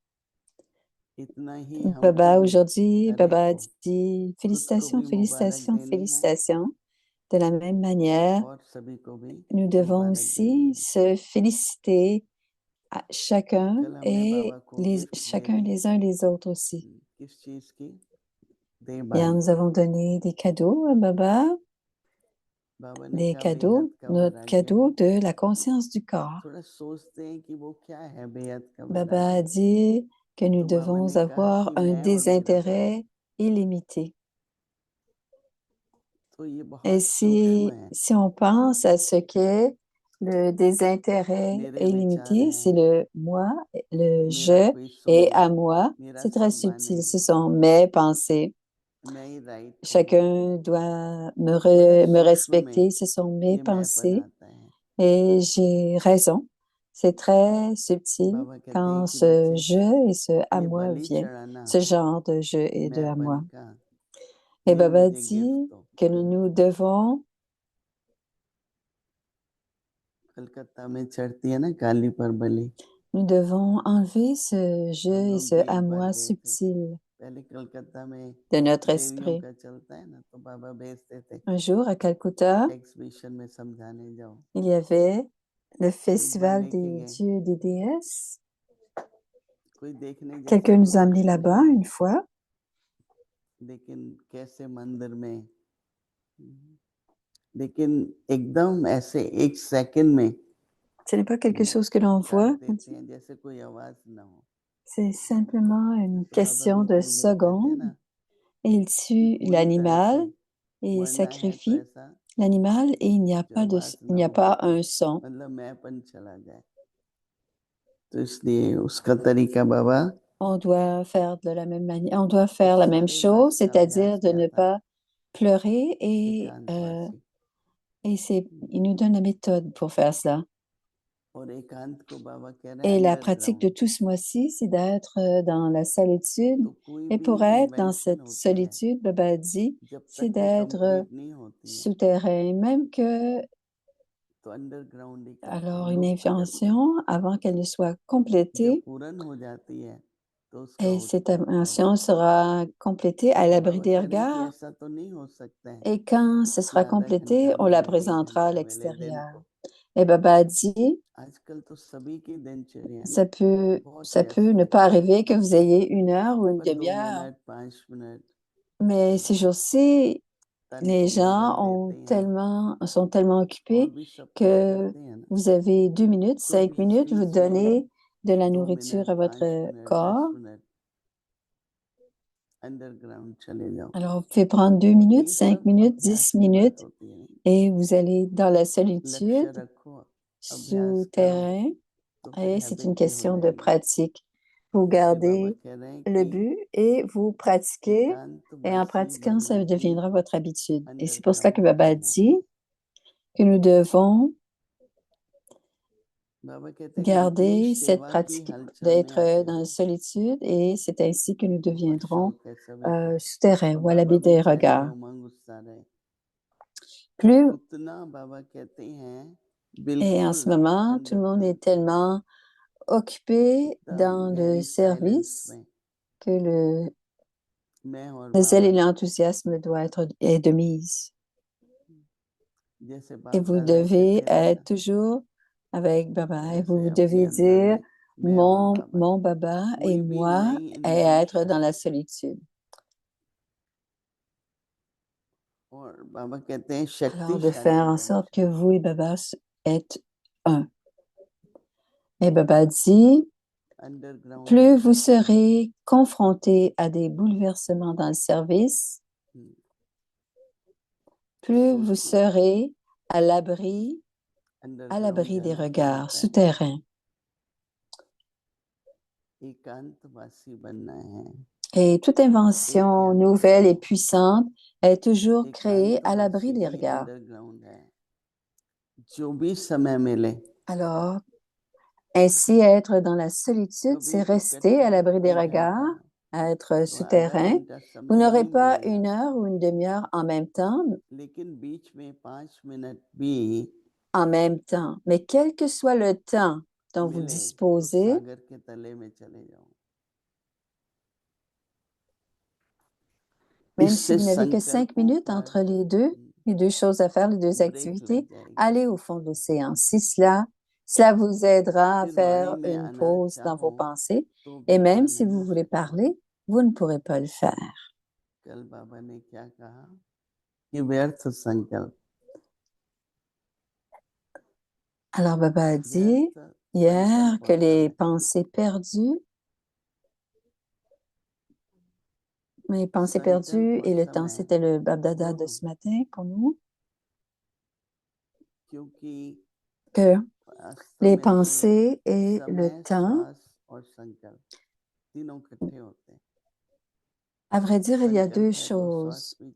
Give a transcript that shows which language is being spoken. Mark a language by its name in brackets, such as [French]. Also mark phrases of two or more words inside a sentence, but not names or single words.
[French] Baba, aujourd'hui, Baba dit félicitations, félicitations, félicitations. De la même manière, nous devons aussi se féliciter à chacun et chacun les uns les autres aussi. Bien, nous avons donné des cadeaux à Baba, [Hindi] बाबा ने [French] des [Hindi] कहा [French] cadeaux, [Hindi] बेहद का [French] notre [Hindi] वैराग्य [French] cadeau de la conscience du corps. [Hindi] थोड़ा सोचते हैं कि वो क्या है बेहद का [French] Baba a [Hindi] वैराग्य [French] dit que nous [Hindi] तो बाबा [French] devons [Hindi] ने कहा [French] avoir [Hindi] कि [French] un [Hindi] मैं और मेरा भाई [French] désintérêt illimité. [Hindi] तो ये [French] Et [Hindi] बहुत सूक्ष्म है [French] si on pense à ce qu'est le désintérêt [Hindi] मेरे विचार [French] illimité, c'est [Hindi] हैं [French] le moi, le [Hindi] मेरा [French] je [Hindi] कोई सुन [French] et à [Hindi] ले [French] moi, [Hindi] मेरा [French] c'est très [Hindi] सब माने [French] subtil. Ce sont mes pensées. [Hindi] मैं ही राइट हूँ [French] Chacun doit [Hindi] बड़ा [French] me [Hindi] सूक्ष्म में [French] respecter. Ce sont mes [Hindi] ये मैंपन [French] pensées [Hindi] आता है [French] et j'ai raison. C'est très subtil [Hindi] बाबा कहते हैं [French] quand [Hindi] कि [French] ce [Hindi] बच्चे [French] je et ce à [Hindi] ये [French] moi [Hindi] बलि [French] vient, [Hindi] चढ़ाना [French] ce genre de je et de à [Hindi] मैंपन [French] moi. [Hindi] का [French] Et [Hindi] ये [French] Baba [Hindi] मुझे गिफ्ट [French] dit [Hindi] दो [French] que nous devons [Hindi] कलकत्ता में चढ़ती है ना काली पर बलि [French] Nous devons enlever ce je [Hindi] हम [French] et [Hindi] लोग [French] ce [Hindi] भी [French] à [Hindi] एक बार [French] moi [Hindi] गए थे [French] subtil [Hindi] पहले कलकत्ता में [French] de notre [Hindi] देवियों [French] esprit. [Hindi] का चलता है ना तो बाबा भेजते थे [French] Un jour, à Calcutta, [Hindi] एग्जीबिशन में समझाने जाओ [French] il y avait le [Hindi] तो एक बार [French] festival [Hindi] लेके [French] des [Hindi] गए [French] dieux et des déesses. [Hindi] कोई देखने जैसा [French] Quelqu'un nous a [Hindi] कुछ [French] amenés là-bas [Hindi] नहीं [French] une fois. [Hindi] लेकिन कैसे मंदिर में लेकिन एकदम ऐसे एक सेकंड में [French] Ce n'est pas quelque chose que l'on [Hindi] कर [French] voit. [Hindi] देते हैं जैसे कोई आवाज ना हो [French] C'est simplement une [Hindi] जैसे बाबा [French] question de [Hindi] भिखारी भेजते थे [French] secondes. [Hindi] ना [French] Et il [Hindi] कि [French] tue [Hindi] पूरी तरह [French] l'animal [Hindi] से [French] et [Hindi] मरना है तो [French] sacrifie [Hindi] ऐसा [French] l'animal et il n'y a [Hindi] जो [French] pas [Hindi] आवाज [French] il [Hindi] ना [French] n'y a [Hindi] हो [French] pas un son. [Hindi] मतलब मैंपन चला जाए तो इसलिए उसका तरीका बाबा [French] On doit faire de la même manière, on doit faire la même [Hindi] सारे [French] chose, [Hindi] वर्ष का [French] c'est-à-dire [Hindi] अभ्यास [French] de [Hindi] किया [French] ne [Hindi] था [French] pas pleurer [Hindi] एकांतवासी [French] il nous donne la méthode pour faire cela. [Hindi] और एकांत को बाबा कह रहे हैं [French] Et la pratique de [Hindi] अंडरग्राउंड [French] tout ce mois-ci, c'est d'être dans la solitude. [Hindi] तो कोई [French] Et [Hindi] भी [French] pour être dans [Hindi] इन्वेंशन [French] cette [Hindi] होती है [French] solitude, Baba dit, [Hindi] जब [French] c'est [Hindi] तक वो [French] d'être [Hindi] कंप्लीट नहीं होती है [French] souterrain, même que [Hindi] तो अंडरग्राउंड ही करते [French] alors [Hindi] हैं [French] une [Hindi] लूप में करते हैं [French] invention, avant qu'elle ne soit [Hindi] जब [French] complétée, [Hindi] पूर्ण हो जाती है तो उसको [French] et [Hindi] आउट [French] cette [Hindi] करते हैं [French] invention sera complétée à [Hindi] तो [French] l'abri [Hindi] बाबा [French] des [Hindi] कह रहे हैं कि [French] regards. [Hindi] ऐसा तो नहीं हो सकता है [French] Et quand ce [Hindi] कि [French] sera [Hindi] आधा [French] complété, [Hindi] घंटा [French] on la [Hindi] मिले एक [French] présentera à [Hindi] घंटा मिले दिन [French] l'extérieur. [Hindi] को [French] Et Baba dit, [Hindi] आजकल तो सभी की दिनचर्या ना [French] ça peut, [Hindi] बहुत [French] ça peut [Hindi] व्यस्त [French] ne [Hindi] है [French] pas arriver que vous ayez une heure ou une [Hindi] पर 2 [French] demi-heure. [Hindi] मिनट 5 मिनट [French] Mais ces jours-ci, [Hindi] तन [French] les [Hindi] को [French] gens [Hindi] भोजन देते हैं [French] sont tellement [Hindi] और [French] occupés [Hindi] भी सब कुछ [French] que [Hindi] करते हैं ना [French] vous avez 2 minutes, [Hindi] तो [French] 5 minutes, vous [Hindi] बीच में [French] donnez de la [Hindi] 2 मिनट [French] nourriture à [Hindi] 5 [French] votre [Hindi] मिनट 10 [French] corps. [Hindi] मिनट अंडरग्राउंड चले जाओ [French] Alors, vous pouvez prendre deux [Hindi] और [French] minutes, [Hindi] ये [French] 5 [Hindi] सब [French] minutes, [Hindi] अभ्यास [French] 10 [Hindi] की बात [French] minutes [Hindi] होती है [French] et vous allez dans la [Hindi] लक्ष्य [French] solitude, [Hindi] रखो अभ्यास करो [French] souterrain [Hindi] तो फिर [French] et c'est une [Hindi] हैबिट भी हो [French] question de [Hindi] जाएगी [French] pratique. Vous [Hindi] इसलिए बाबा [French] gardez [Hindi] कह रहे हैं [French] le [Hindi] कि [French] but et vous pratiquez et en [Hindi] एकांतवासी [French] pratiquant, ça [Hindi] बनना ही [French] deviendra votre habitude. Et c'est pour cela que [Hindi] अंडरग्राउंड [French] Baba [Hindi] करना है [French] dit que nous devons [Hindi] बाबा कहते हैं कि जितनी [French] garder cette [Hindi] सेवा की [French] pratique [Hindi] हलचल में [French] d'être [Hindi] आते [French] dans la [Hindi] हो [French] solitude et c'est ainsi que nous [Hindi] बहुत [French] deviendrons [Hindi] शौक है सभी को [French] souterrains [Hindi] और [French] ou à [Hindi] बाबा [French] l'abri [Hindi] भी [French] des [Hindi] चाहे कि [French] regards. [Hindi] उमंग उत्साह रहे [French] Plus, [Hindi] उतना बाबा कहते हैं [French] et en [Hindi] बिल्कुल [French] ce moment, tout le monde est [Hindi] अंडरग्राउंड [French] tellement occupé [Hindi] एकदम [French] dans le [Hindi] गहरी साइलेंस [French] service [Hindi] में [French] que [Hindi] मैं और [French] le zèle [Hindi] बाबा [French] et l'enthousiasme est de mise. [Hindi] जैसे [French] Et [Hindi] बाप [French] vous [Hindi] दादा [French] devez [Hindi] कहते थे [French] être [Hindi] ना [French] toujours avec Baba. Et [Hindi] वैसे [French] vous [Hindi] अपने [French] devez [Hindi] अंदर [French] dire, [Hindi] में मैं और बाबा [French] mon Baba et [Hindi] कोई भी [French] moi, [Hindi] नई [French] et être dans [Hindi] इन्वेंशन [French] la solitude. [Hindi] और बाबा कहते हैं [French] Alors, de [Hindi] शक्तिशाली [French] faire en sorte que [Hindi] इन्वेंशन [French] vous et Baba êtes un. Et Baba dit, [Hindi] अंडरग्राउंड ही [French] plus vous [Hindi] करते हैं [French] serez confronté à des bouleversements dans le service, plus vous [Hindi] सोचिए [French] serez à l'abri [Hindi] अंडरग्राउंड [French] des [Hindi] जाना क्या [French] regards [Hindi] होता है [French] souterrains. [Hindi] एकांतवासी बनना है [French] Et toute [Hindi] एक [French] invention [Hindi] याद [French] nouvelle et [Hindi] रखो [French] puissante est toujours créée à l'abri [Hindi] एकांतवासी [French] des [Hindi] भी [French] regards. [Hindi] अंडरग्राउंड है जो भी समय मिले [French] Alors, ainsi être dans la solitude, [Hindi] कभी [French] c'est rester à [Hindi] इकट्ठा [French] l'abri des [Hindi] एक [French] regards, [Hindi] घंटा [French] être [Hindi] तो आधा [French] souterrain. [Hindi] घंटा [French] Vous [Hindi] समय [French] n'aurez [Hindi] नहीं [French] pas [Hindi] मिलेगा [French] une heure ou une demi-heure [Hindi] लेकिन बीच में 5 मिनट भी [French] en même temps. Mais quel que soit le temps dont vous [Hindi] मिले तो [French] disposez, [Hindi] सागर के तले में चले जाओ [French] même si [Hindi] इससे [French] vous n'avez que 5 [Hindi] संकल्पों [French] minutes [Hindi] पर [French] entre les deux choses à faire, les deux [Hindi] ब्रेक लग [French] activités, [Hindi] जाएगी [French] allez au fond de l'océan. Si cela vous aidera à [Hindi] फिर वाणी [French] faire [Hindi] में [French] une [Hindi] आना [French] pause dans [Hindi] चाहो [French] vos pensées. [Hindi] तो [French] Et [Hindi] भी [French] même [Hindi] आ [French] si [Hindi] नहीं [French] vous voulez [Hindi] सकते [French] parler, vous ne pourrez pas le faire. [Hindi] कल बाबा ने क्या कहा कि व्यर्थ संकल्प. [French] Alors, Baba a dit hier que les pensées perdues et le temps, c'était le Babdada de ce matin pour nous, que les pensées et le temps, à vrai dire, il y a deux choses.